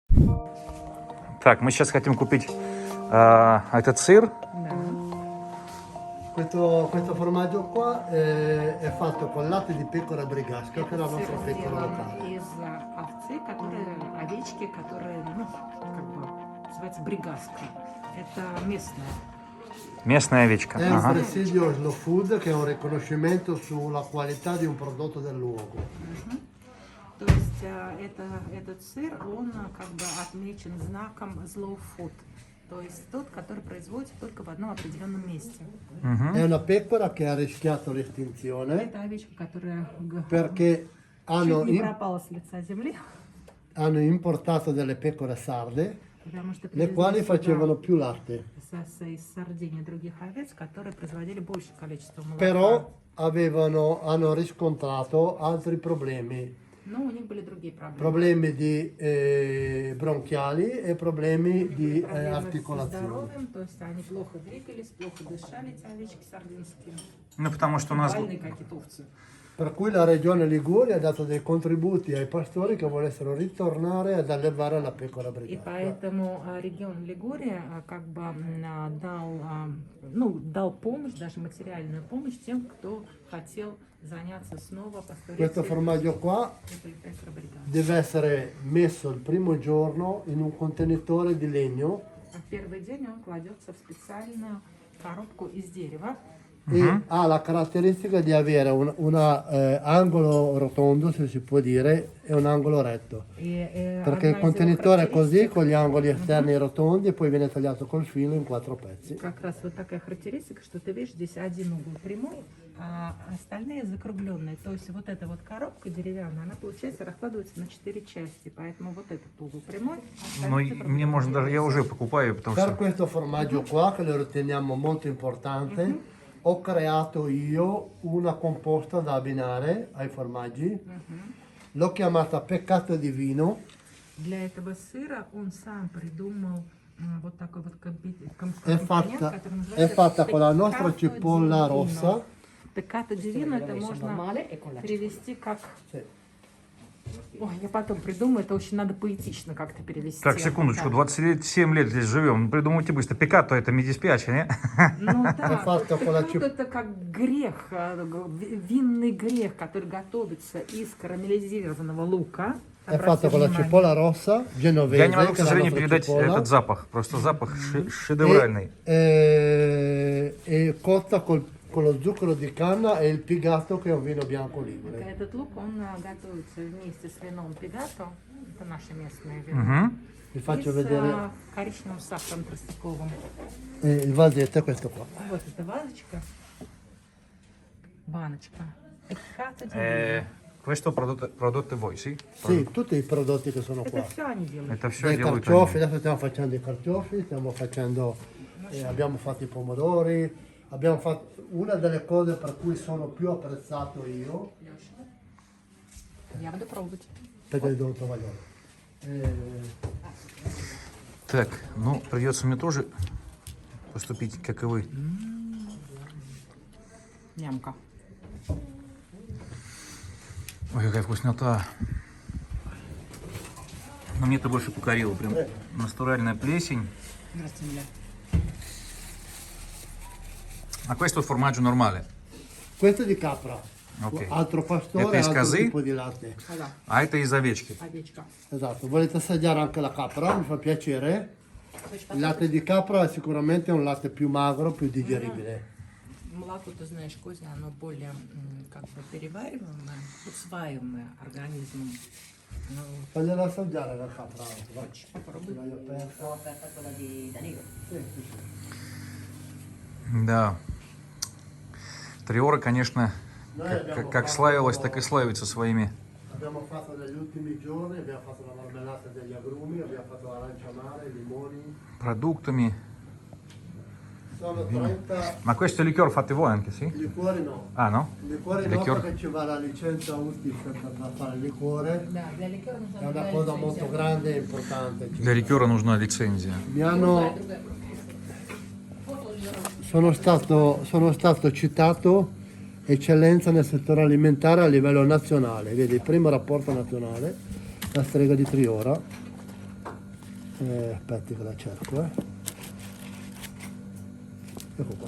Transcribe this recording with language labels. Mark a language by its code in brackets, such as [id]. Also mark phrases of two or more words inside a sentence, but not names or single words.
[ru] Так, мы сейчас хотим купить этот сыр. Да. [it] Questo formaggio qua è fatto con latte di pecora brigasca, che è la [ru] Этот [it] nostra [ru] сыр [it] pecora [ru] сделан [it] locale. [ru] из овцы, овечки, которые, ну, как бы, называется бригаска. Это местная. Местная овечка. [it] È un [ru] Ага. [it] presidio slow food che è un riconoscimento sulla qualità di un prodotto del luogo. [ru] То есть этот сыр, он как бы отмечен знаком slow food. То есть тот, который производится только в одном определенном месте. [it] È una pecora che ha rischiato l'estinzione [ru] Это овечка, которая [it] perché [ru] чуть не пропала с лица земли, [it] hanno importato delle pecore sarde, [ru] потому что [it] le quali [ru] привезли сюда [it] facevano più latte. [ru] из Сардинии других овец, которые производили большее количество молока. [it] Però hanno riscontrato altri problemi, [ru] Но у них были другие проблемы. [it] problemi di bronchiali e problemi di [ru] Проблемы со [it] articolazione. [ru] здоровьем, то есть они плохо двигались, плохо дышали, эти овечки сардинские. Ну, потому что у нас... Больные какие-то овцы. [it] Per cui la regione Liguria ha dato dei contributi ai pastori che volessero ritornare ad allevare la pecora [ru] И [it] brigata. [ru] поэтому регион Лигурия как бы дал помощь, даже материальную помощь тем, кто хотел заняться снова [it] Questo [ru] пасторицей [it] formaggio qua [ru] этой пекробригады. [it] deve essere messo il primo giorno in un contenitore di legno [ru] А в первый dень он кладется в специальную коробку из дерева. [it] e ha la caratteristica di avere un angolo rotondo, se si può dire, e un angolo retto. Perché il contenitore è così, con gli angoli esterni rotondi, e poi viene tagliato col filo in 4 pezzi. [ru] Как раз вот такая характеристика, что ты видишь, здесь один угол прямой, а остальные закругленные. То есть вот эта вот коробка деревянная, она получается раскладывается на 4 части. Поэтому вот этот угол прямой. Ну, мне можно даже... Я уже покупаю, потому [it] Per [ru] что... [it] questo formaggio qua, che lo riteniamo molto importante, ho creato io una composta da abbinare ai formaggi. L'ho chiamata peccato di vino. [ru] Для этого сыра он сам придумал вот такой вот [it] È [ru] компонент, [it] fatta, [ru] который [it] è [ru] называется [it] fatta con la nostra [ru] peccato [it] cipolla [ru] divino. [it] rossa. [ru] Peccato divino это можно перевести как... [it] Sì. [ru] Ой, я потом придумаю, это очень надо поэтично как-то перевести. Так, секундочку, Да. 27 лет здесь живем. Придумайте быстро. Пикато это медиспиачи, не? Ну да, [it] fatto con la [ru] вот это как грех, винный грех, который готовится из карамелизированного лука. [it] È fatta con la [ru] Обратите [it] cipolla rossa genovese. [ru] Я не могу, к [it] che è la [ru] сожалению, [it] nostra [ru] передать [it] cipolla, [ru] этот запах. Просто запах шедевральный. [it] e cotta con lo zucchero di canna e il pigatto, che è un vino bianco [ru] внимание. [it] ligure. [ru] Этот лук, он готовится вместе с вином пигато, это наше местное вино, Мгм. [it] Vi [ru] и [it] faccio [ru] с [it] vedere [ru] коричневым сахаром тростниковым. [it] il vasetto, è questo qua. [ru] Вот эта баночка. [it] Peccato di Э, vino. Questo prodotto voi, sì? Sì, tutti i prodotti che sono [ru] Это [it] qua. [ru] все они делают. Это все [it] Dai [ru] делают [it] carciofi, [ru] они. [it] adesso stiamo facendo i carciofi, abbiamo fatto i pomodori, abbiamo fatto una delle cose per cui sono più apprezzato io, [ru] Я буду пробовать. [it] perché li devo trovare io. [ru] Так, ну, придется мне тоже поступить, как и вы. Нямка. Ой, какая вкуснота. Но мне это больше покорило. Прям натуральная плесень. Здравствуйте, Миля. [it] А questo formaggio normale. Questo è di capra, Ok. altro pastore, E pesca altro sì? tipo di latte. [ru] Да, А это из овечки. овечка. [it] Esatto, volete assaggiare anche la capra? Mi fa piacere. Il latte di capra sicuramente è un latte più magro, più digeribile. [ru] Молоко, ты знаешь, козье, оно более как бы перевариваемое, усваиваемое организмом. Ну, [it] Fagliela assaggiare la capra. Vai. [ru] попробуй. [it] L'hai aperta. Sì, sì, sì. [ru] Да. Триора, конечно, [it] Noi abbiamo [ru] как [it] fatto- [ru] славилась, так и славится своими [it] Abbiamo fatto negli ultimi giorni, abbiamo fatto la marmellata degli agrumi, abbiamo fatto l'arancia amara, i limoni. [ru] продуктами. [it] Sono 30 Ma questo è liquor fate voi anche, sì? liquori no. Ah, no? Liquori no, Liquor. perché ci va la licenza UTIF per fare il liquore. [ru] Да, для ликера [it] È [ru] нужна [it] una cosa molto grande e importante. [ru] Для ликера нужна лицензия. [it] Mi hanno... Sono stato citato eccellenza nel settore alimentare a livello nazionale. Vedi, il primo rapporto nazionale, la strega di Triora. Aspetti che la cerco, Ecco qua.